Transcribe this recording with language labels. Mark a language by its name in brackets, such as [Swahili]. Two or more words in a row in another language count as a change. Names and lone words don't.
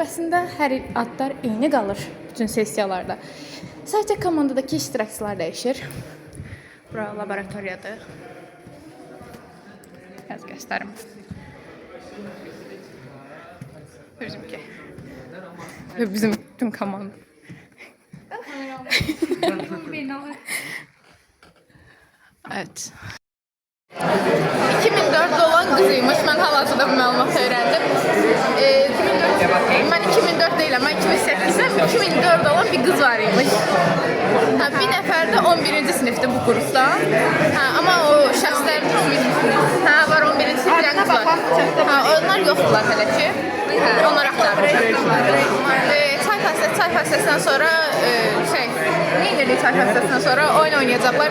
[Azerbaijani] Əslində hər adlar eyni qalır bütün sessiyalarda. Sadəcə komandadakı iştirakçılar dəyişir. Bura laboratoriyadır. Biraz göstərim. Bizimki. Bizim bütün komanda. [Turkish] Evet. 2004'de olan kızıymış. Ben hal-hazırda bu məlumatı öğrendim. Ben 2004 değil ama 2008'de 2004'de olan bir kız var imiş. [Azerbaijani] Bir nəfər də 11. sinifdə bu kursda. Ama o şəxslər var 11. sinifdə kız var. Onlar yoxdular hələ ki. Onlar axtarır. Çay fəsləsindən sonra çay fəsləsindən sonra oyun oynayacaqlar.